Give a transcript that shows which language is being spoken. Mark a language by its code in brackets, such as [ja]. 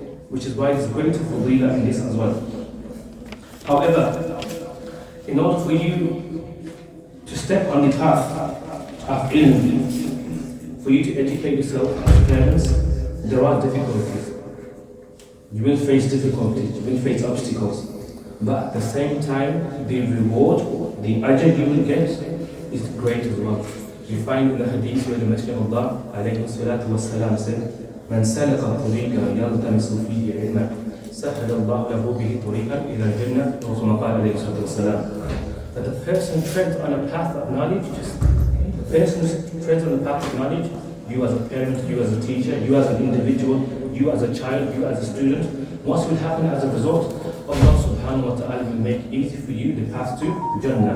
[en] Which is why there's greater fadilah in this as well. However, in order for you to step on the path of ilm, for you to educate yourself as parents, there are difficulties. You will face difficulties, you will face obstacles. But at the same time, the reward, the ajr you will get is great as well. You find in the hadith where the Messenger of Allah alayhi salatu wassalam said, [ar] من سلك طريقا يلتمس فيه علما سهل الله له به طريقا إلى الجنة أو كما قال عليه الصلاة والسلام. [en] That the person treads on a path of knowledge, the person treads on the path of knowledge, you as a parent, you as a teacher, you as an individual, you as a child, you as a student, what will happen as a result? Allah subhanahu wa ta'ala will make easy for you the path to Jannah.